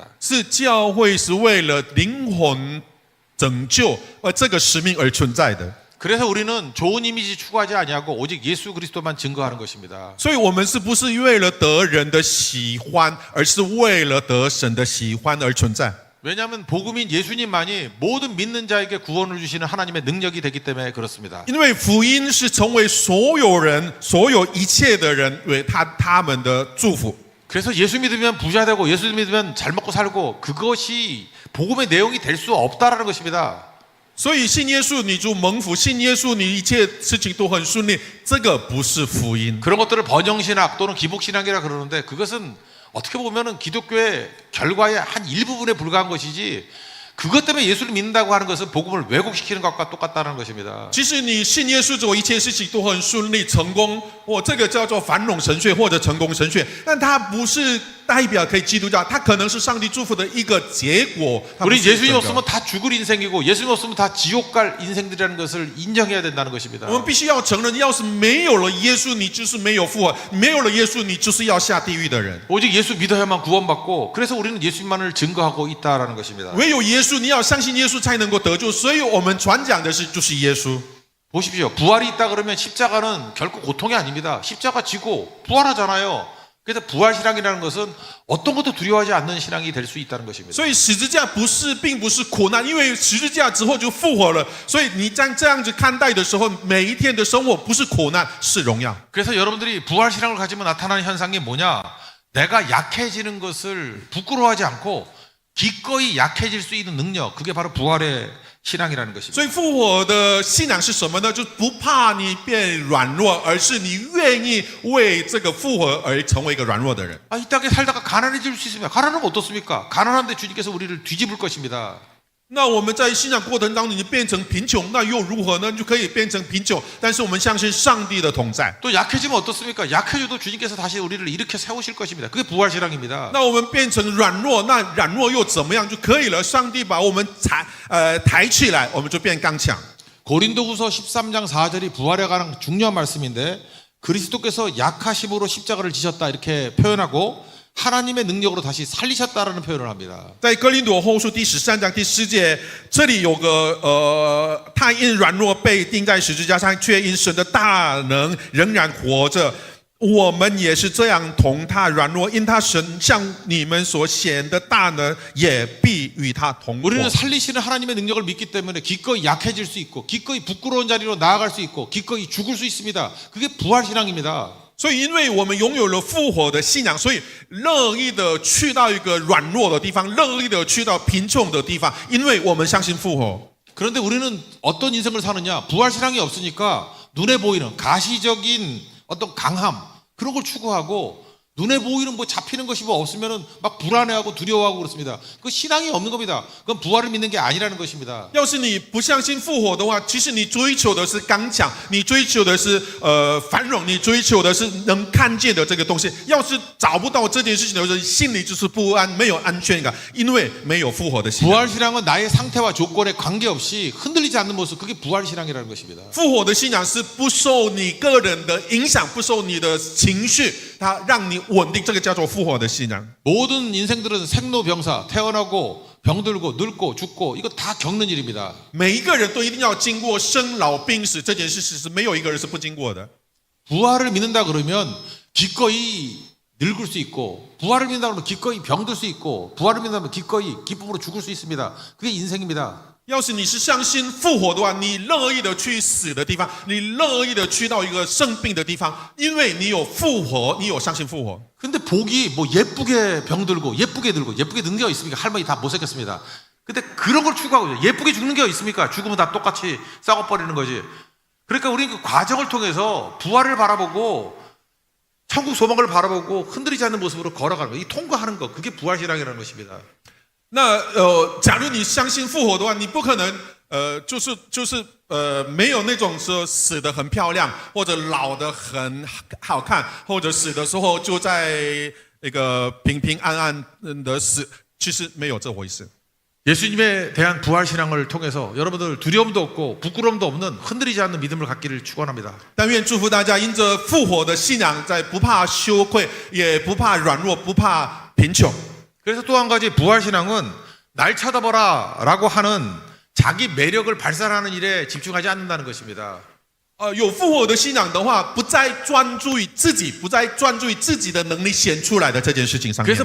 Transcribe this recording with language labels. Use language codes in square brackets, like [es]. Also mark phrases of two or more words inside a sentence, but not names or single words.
[zh] 是教会是为了灵魂拯救这个使命而存在的。 [ko] 그래서 우리는 좋은 이미지 추구하지 아니하고 오직 예수 그리스도만 증거하는 것입니다. [zh] 所以我们是不是为了得人的喜欢，而是为了得神的喜欢而存在？ [ko] 왜냐하면 복음인 예수님만이 모든 믿는 자에게 구원을 주시는 하나님의 능력이 되기 때문에 그렇습니다. [zh] 因为福音是成为所有人、所有一切的人为他们的祝福。 [ko] 그래서 예수 믿으면 부자 되고 예수 믿으면 잘 먹고 살고 그것이 복음의 내용이 될 수 없다라는 것입니다. [zh] 所以信耶稣你就蒙福，信耶稣你一切事情都很顺利，这个不是福音。 [ko] 그런 것들을 번영신학 또는 기복신학이라 그러는데 그것은 어떻게 보면은 기독교의 결과의 한 일부분에 불과한 것이지 그것 때문에 예수를 믿는다고 하는 것은 복음을 왜곡시키는 것과 똑같다는 것입니다. [zh] 其实你信耶稣之后，一切事情都很顺利、成功，这个叫做繁荣神学或者成功神学，但它不是代表可以基督教，它可能是上帝祝福的一个结果。 [ko] 우리 예수님 없으면 다 죽을 인생이고 예수님 없으면 다 지옥 갈 인생들이라는 것을 인정해야 된다는 것입니다. [zh] 我们必须要承认，要是没有了耶稣，你就是没有复活；没有了耶稣，你就是要下地狱的人。 [ko] 오직 예수 믿어야만 구원받고 그래서 우리는 예수님만을 증거하고 있다라는 것입니다. [zh] 唯有耶稣，你要相信耶稣才能够得救。所以我们传讲的是就是耶稣。 [ko] 보십시오. 부활이 있다 그러면 십자가는 결코 고통이 아닙니다. 십자가 지고 부활하잖아요. 그래서 부활 신앙이라는 것은 어떤 것도 두려워하지 않는 신앙이 될 수 있다는 것입니다. [zh] 所以十字架并不是苦难，因为十字架之后就复活了。所以你这样子看待的时候，每一天的生活不是苦难，是荣耀。 [ko] 그래서 여러분들이 부활 신앙을 가지면 나타나는 현상이 뭐냐? 내가 약해지는 것을 부끄러워하지 않고 기꺼이 약해질 수 있는 능력, 그게 바로 부활의 신앙이라는 것입니다. [zh] 所以复活的信仰是什么呢？就不怕你变软弱，而是你愿意为这个复活而成为一个软弱的人。 [ko] 이 땅에 살다가 가난해질 수 있습니다. 가난하면 어떻습니까? 가난한데 주님께서 우리를 뒤집을 것입니다. [zh] 那我们在信仰过程当中，你变成贫穷，那又如何呢？就可以变成贫穷，但是我们相信上帝的同在。 [ko] 또 약해지면 어떻습니까? 약해져도 주님께서 다시 우리를 일으켜 세우실 것입니다. 그게 부활신앙입니다. [zh] 那我们变成软弱，那软弱又怎么样就可以了？上帝把我们抬起来，我们就变刚强。 [ko] 고린도후서 13장 4절이 부활에 관한 중요한 말씀인데 그리스도께서 약하심으로 십자가를 지셨다 이렇게 표현하고 하나님의 능력으로 다시 살리셨다라는 표현을 합니다. [zh] 在哥林多后书第13章第10节，这里有个他因软弱被钉在十字架上，却因神的大能仍然活着。我们也是这样同他软弱，因他神向你们所显的大能，也必与他同活。 [ko] 우리는 살리시는 하나님의 능력을 믿기 때문에 기꺼이 약해질 수 있고 기꺼이 부끄러운 자리로 나아갈 수 있고 기꺼이 죽을 수 있습니다. 그게 부활신앙입니다. [zh] 所以，因为我们拥有了复活的信仰，所以乐意的去到一个软弱的地方，乐意的去到贫穷的地方，因为我们相信复活。 [ko] 그런데 우리는 어떤 인생을 사느냐? 부활신앙이 없으니까 눈에 보이는 가시적인 어떤 강함 그런 걸 추구하고 눈에 보이는 뭐 잡히는 것이 뭐 없으면은 막 불안해하고 두려워하고 그렇습니다. 그 신앙이 없는 겁니다. 그건 부활을 믿는 게 아니라는 것입니다. [zh] 要是你不相信复活的话，其实你追求的是刚强，你追求的是繁荣，你追求的是能看见的这个东西。要是找不到这件事情的时候，心里就是不安，没有安全感，因为没有复活的信仰。 [ko] 부활신앙은 나의 상태와 조건에 관계없이 흔들리지 않는 모습 그게 부활신앙이라는 것입니다. [zh] 复活的信仰是不受你个人的影响，不受你的情绪，它让你稳定，这个叫做复活的信仰。 [ko] 모든 인생들은 생로병사 태어나고 병들고 늙고 죽고 이거 다 겪는 일입니다. [zh] 每一个人都一定要经过生老病死这件事，是没有一个人是不经过的。 [ko] 부활을 믿는다 그러면 기꺼이 늙을 수 있고 부활을 믿는다 그러면 기꺼이 병들 수 있고 부활을 믿는다면 기꺼이 기쁨으로 죽을 수 있습니다. 그게 인생입니다. [zh] 要是你是相信复活的话，你乐意的去死的地方，你乐意的去到一个生病的地方，因为你有复活，你有相信复活。 [ko] 근데 복이 뭐 예쁘게 병들고 예쁘게 들고 예쁘게 늙는 게 있습니까? 할머니 다 못생겼습니다. 근데 그런 걸 추구하고 있어요. 예쁘게 죽는 게 있습니까? 죽으면 다 똑같이 썩어버리는 거지. 그러니까 우리는 그 과정을 통해서 부활을 바라보고 천국 소망을 바라보고 흔들리지 않는 모습으로 걸어가는 거, 이 통과하는 거, 그게 부활신앙이라는 것입니다. [zh] 那假如你相信复活的话，你不可能没有那种说死得很漂亮，或者老得很好看，或者死的时候就在一个平平安安的死，其实没有这回事。 [ko] 예수님에 대한 부활신앙을 통해서 여러분들 두려움도 없고 부끄러움도 없는 흔들리지 않는 믿음을 갖기를 축원합니다. [zh] 但愿祝福大家，因着复活的信仰，在不怕羞愧，也不怕软弱，不怕贫穷。 [ko] 그래서 또 한 가지 부활신앙은 날 쳐다보라 라고 하는 자기 매력을 발산하는 일에 집중하지 않는다는 것입니다. [zh] 有复活的信仰的话，不再专注于自己，不再专注于自己的能力显出来的这件事情上面。